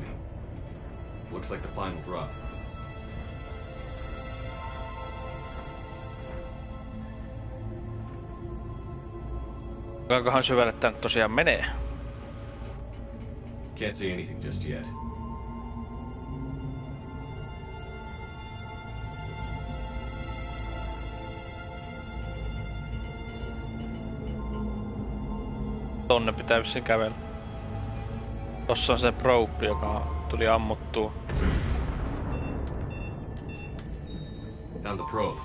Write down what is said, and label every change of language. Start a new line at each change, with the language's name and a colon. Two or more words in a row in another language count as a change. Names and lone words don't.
English: Looks like the final drop.
Finnish: Kuinkahan syvälle tää nyt tosiaan menee?
English: Can't see anything just yet.
Finnish: Tonne pitää vissiin kävellä. Tossa on se probe, joka tuli ammuttua.
English: Found the probe.